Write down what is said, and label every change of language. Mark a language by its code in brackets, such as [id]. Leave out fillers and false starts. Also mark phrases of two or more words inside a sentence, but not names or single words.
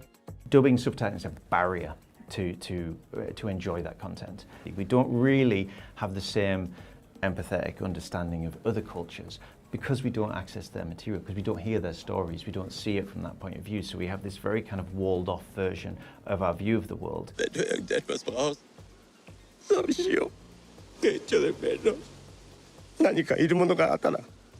[en] Dubbing subtitles is a barrier to enjoy that content. We don't really have the same empathetic understanding of other cultures because we don't access their material, because we don't hear their stories, we don't see it from that point of view, so we have this very kind of walled off version of our view of the world. [de] Wenn du irgendetwas brauchst, sag ich dir. [es] Que echo de menos. [ja] 何かいるものがあったら